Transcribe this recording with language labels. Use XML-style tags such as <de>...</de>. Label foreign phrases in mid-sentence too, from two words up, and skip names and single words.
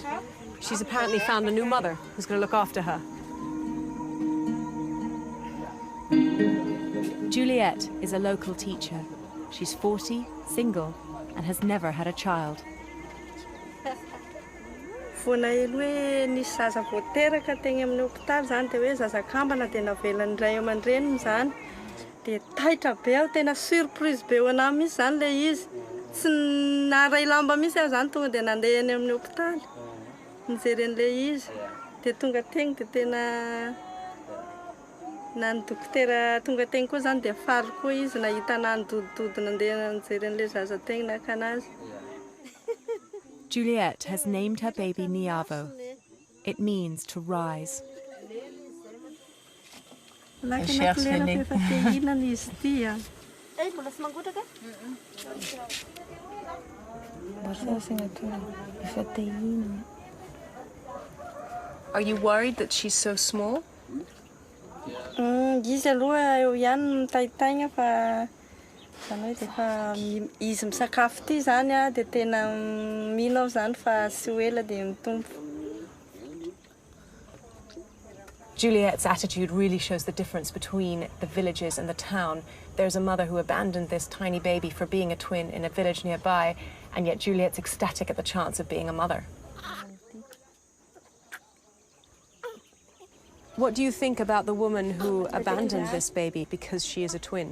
<en>She's apparently found a new mother who's going to look after her. Juliet is a local teacher. She's 40, single, and has never had a child.</en> <mg>Vona elo hoe nisy zaza voateraka teny amin'ny hôpitaly zany dia hoe zazakambana dia navelany iray aman-dreniny zany dia taitra be aho tena surprise be ho anahy mihitsy zany ilay izy tsy naray lamba mihitsy aho zany tonga dia nandeha eny amin'ny hôpitaly nijery an'ilay izy dia tonga teny dia tena na ny dokotera tonga teny koa zany dia faly koa izy nahita anahy nidodidody nandeha nijery an'ilay zaza teny naka anazy.</mg> <en>Juliet has named her baby Niavo. It means to rise. Are you worried that she's so small?</en> <mg>Izy aloha eo ihany mitaitaigna fa zany hoe dia fa izy misakafo ty zany a dia tena mino aho zany fa sy ho ela dia mitombo.</mg> <en>Juliet's attitude really shows the difference between the villages and the town. There's a mother who abandoned this tiny baby for being a twin in a village nearby, and yet Juliet's ecstatic at the chance of being a mother. What do you think about the woman who abandoned this baby because she is a twin?</en>